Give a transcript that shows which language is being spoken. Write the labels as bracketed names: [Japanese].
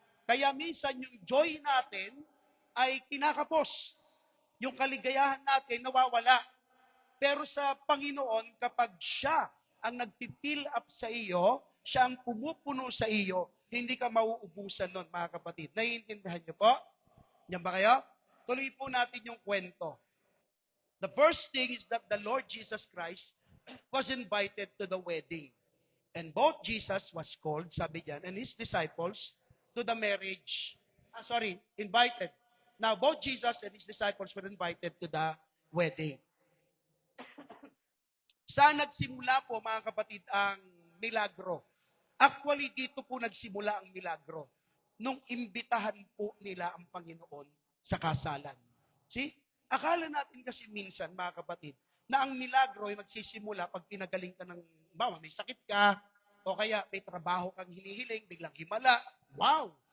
[Filipino] Kaya minsan yung joy natin ay kinakapos. Yung kaligayahan natin nawawala. Pero sa Panginoon, kapag siya ang nagpipill up sa iyo, siya ang pumupuno sa iyo, hindi ka mauubusan nun, mga kapatid. Naiintindihan niyo po? Yan ba kayo? Tuloy po natin yung kwento. [English] The first thing is that the Lord Jesus Christ was invited to the wedding. And both Jesus was called, [Filipino] sabi diyan, [English] and his disciples to the marriage. Invited. Now, both Jesus and his disciples were invited to the wedding. [Filipino] Saan nagsimula po, mga kapatid, ang milagro? Actually, dito po nagsimula ang milagro. Nung imbitahan po nila ang Panginoon sa kasalan. See? Akala natin kasi minsan, mga kapatid, na ang milagro ay magsisimula pag pinagaling ka ng, may sakit ka, o kaya may trabaho kang hinihiling, biglang himala. Wow!